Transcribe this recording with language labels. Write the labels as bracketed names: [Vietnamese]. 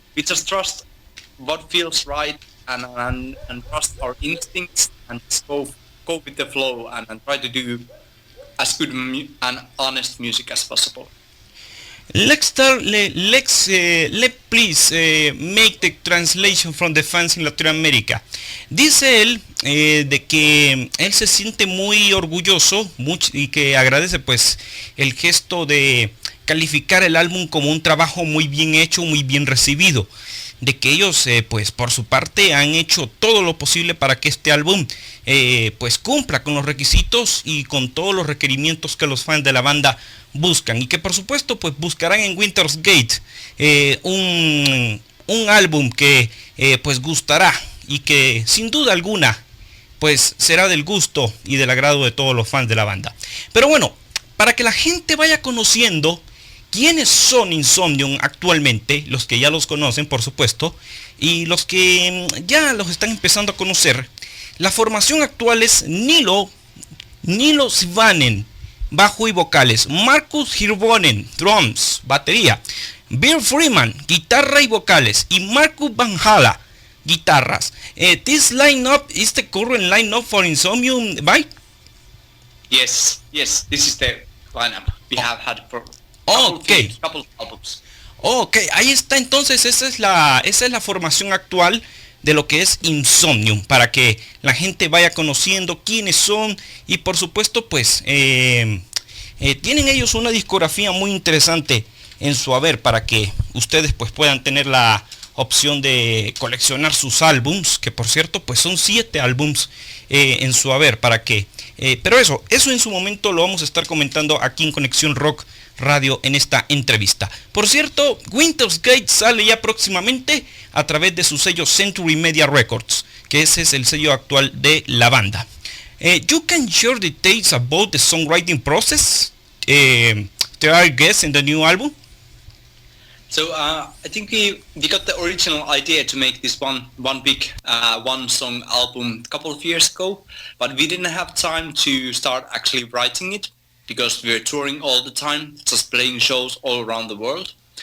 [English] We just trust what feels right, and trust our instincts, and just go with the flow, and try to do as good and honest music as possible. Let's start. Let please make the translation from the fans in Latin America. [Spanish] Dice él de que él se siente muy orgulloso y que agradece pues el gesto de calificar el álbum como un trabajo muy bien hecho, muy bien recibido. De que ellos pues por su parte han hecho todo lo posible para que este álbum pues cumpla con los requisitos y con todos los requerimientos que los fans de la banda buscan, y que por supuesto pues buscarán en Winter's Gate un álbum que pues gustará y que sin duda alguna pues será del gusto y del agrado de todos los fans de la banda. Pero bueno, para que la gente vaya conociendo quiénes son Insomnium actualmente, los que ya los conocen por supuesto, y los que ya los están empezando a conocer, la formación actual es Nilo Svanen, bajo y vocales, Markus Hirvonen, drums, batería, Ville Friman, guitarra y vocales, y Markus Van Hala, guitarras. [English] This lineup is the current lineup for Insomnium, right? Yes, this is the lineup we have had for couple albums. [Spanish] Ok, ahí está entonces, esa es la formación actual de lo que es Insomnium, para que la gente vaya conociendo quiénes son, y por supuesto pues tienen ellos una discografía muy interesante en su haber, para que ustedes pues puedan tener la opción de coleccionar sus álbums, que por cierto pues son 7 álbums en su haber, para que pero eso en su momento lo vamos a estar comentando aquí en Conexión Rock Radio en esta entrevista. Por cierto, Winter's Gate sale ya próximamente a través de su sello Century Media Records, que ese es el sello actual de la banda. [English] You can share details about the songwriting process there are guests in the new album? So I think we got the original idea to make this one big one song album a couple of years ago, but we didn't have time to start actually writing it, because we were touring all the time, just playing shows all around the world.